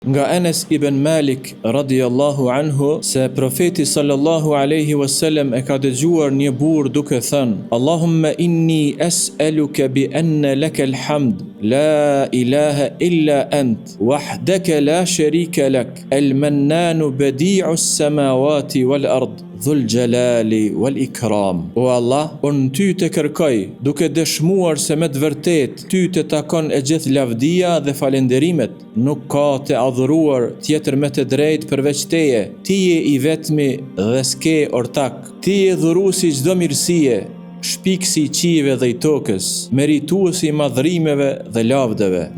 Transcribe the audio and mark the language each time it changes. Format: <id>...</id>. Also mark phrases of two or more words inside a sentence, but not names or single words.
<sq>Nga Enes ibn Malik</sq> <ar>رضي الله عنه</ar> <sq>se profeti</sq> <ar>صلى الله عليه وسلم</ar> <sq>e ka dëgjuar një burr duke thënë:</sq> <ar>اللهم إني أسألك بأن لك الحمد لا إله إلا أنت وحدك لا شريك لك المنان بديع السماوات والأرض ذو الجلال والإكرام.</ar> <sq>O Allah, unë ty të kërkoj, duke dëshmuar se me të vërtet ty të takon e gjithë lavdia dhe falenderimet, nuk ka të adhuruar tjetër me të drejt përveç teje, ti je i vetmi dhe s'ke ortak, ti je dhurusi çdo mirësie, shpikësi i qive dhe i tokës, merituesi i madhrimeve dhe lavdeve.</sq>